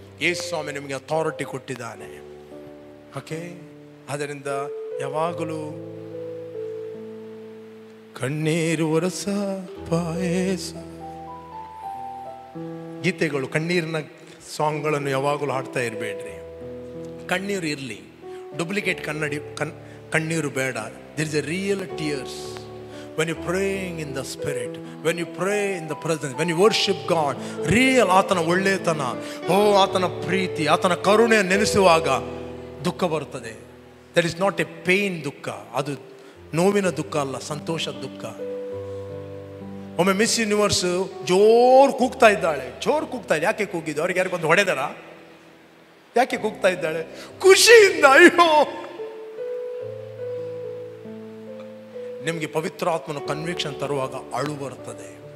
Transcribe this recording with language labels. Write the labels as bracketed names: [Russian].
[Kannada] ಯೇಸು ಸ್ವಾಮಿ ನಿಮಗೆ ಅಥಾರಿಟಿ ಕೊಟ್ಟಿದ್ದಾನೆ. ಓಕೆ, ಆದ್ದರಿಂದ ಯಾವಾಗಲೂ ಕಣ್ಣೀರು ಒರಸ ಪಾಯಸ ಗೀತೆಗಳು, ಕಣ್ಣೀರಿನ ಸಾಂಗ್ಗಳನ್ನು ಯಾವಾಗಲೂ ಹಾಡ್ತಾ ಇರಬೇಡ್ರಿ. ಕಣ್ಣೀರು ಇರಲಿ, ಡೂಪ್ಲಿಕೇಟ್ ಕಣ್ಣೀರು ಬೇಡ. [English] there is a real tears when you praying in the spirit, when you pray in the presence, when you worship God, real [Kannada] ಆತನ ಒಳ್ಳೆತನ, ಆತನ ಪ್ರೀತಿ, ಆತನ ಕರುಣೆ ನೆನೆಸುವಾಗ ದುಃಖ ಬರುತ್ತದೆ. [English] that is not a pain [Kannada] ದುಃಖ, ಅದು ನೋವಿನ ದುಃಖ ಅಲ್ಲ, ಸಂತೋಷದ ದುಃಖ. ಒಮ್ಮೆ ಮಿಸ್ ಯೂನಿವರ್ಸ್ ಜೋರು ಕೂಗ್ತಾ ಇದ್ದಾಳೆ. ಯಾಕೆ ಕೂಗಿದ್ದು? ಅವ್ರಿಗೆ ಯಾರಿಗೊಂದು ಹೊಡೆದಾರ? ಯಾಕೆ ಕೂಗ್ತಾ ಇದ್ದಾಳೆ? ಖುಷಿಯಿಂದ. ಅಯ್ಯೋ, ನಿಮಗೆ ಪವಿತ್ರ ಆತ್ಮನ ಕನ್ವಿಕ್ಷನ್ ತರುವಾಗ ಅಳು ಬರ್ತದೆ.